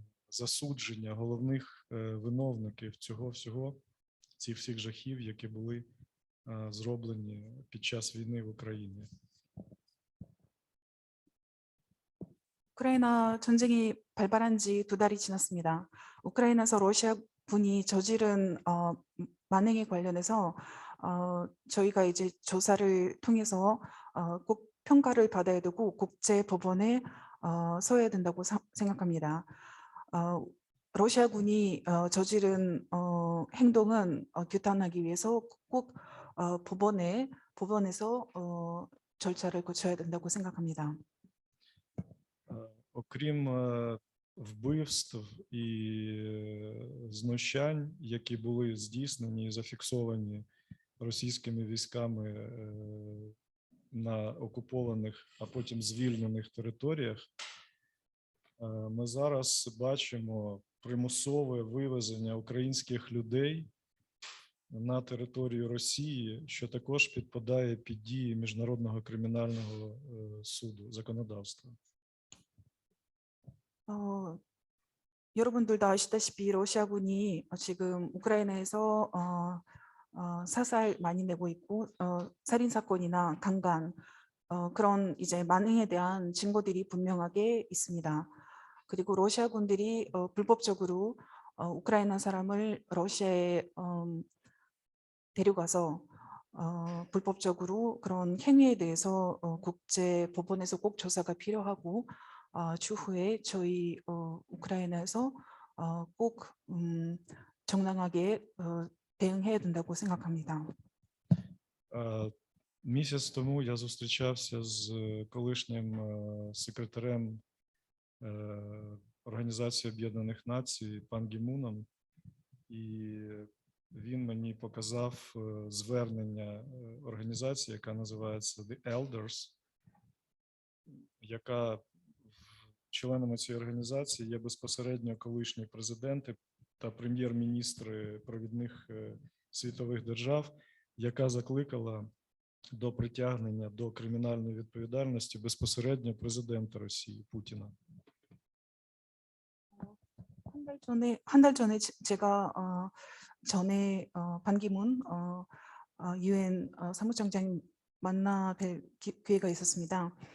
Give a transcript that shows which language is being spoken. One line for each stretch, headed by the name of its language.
Ukrainian: засудження головних виновників цього всього, цих всіх жахів, які були зроблені під час війни в Україні.
Korean: 우크라이나 전쟁이 발발한 지 2달이 지났습니다. 우크라이나에서 러시아군이 저지른 만행에 관련해서 저희가 이제 조사를 통해서 꼭 평가를 받아야 되고 국제법원에 서야 된다고 생각합니다. 러시아군이 저지른 행동은 규탄하기 위해서 꼭 법원에서 절차를 거쳐야 된다고 생각합니다.
Ukrainian: Окрім вбивств і знущань, які були здійснені і зафіксовані російськими військами на окупованих, а потім звільнених територіях, ми зараз бачимо примусове вивезення українських людей на територію Росії, що також підпадає під дії Міжнародного кримінального суду, законодавства.
Korean: 여러분들도 아시다시피 러시아군이 지금 우크라이나에서 사살 많이 내고 있고 살인 사건이나 강간 그런 이제 만행에 대한 증거들이 분명하게 있습니다. 그리고 러시아군들이 불법적으로 우크라이나 사람을 러시아에 데려가서 불법적으로 그런 행위에 대해서 국제법원에서 꼭 조사가 필요하고 추후에 저희 우크라이나에서 꼭 정당하게 대응해야 된다고 생각합니다.
Ukrainian: Місяць тому я зустрічався з колишнім секретарем Організації Об'єднаних Націй пан Гі Муном, і він мені показав звернення організації, яка називається The Elders, яка членами цієї організації є безпосередньо колишні президенти та прем'єр-міністри провідних світових держав, яка закликала до притягнення до кримінальної відповідальності безпосередньо президента Росії Путіна.
Korean: 한 달 전에 제가 전에 반기문 UN 사무총장 만나 뵐 기회가 있었습니다.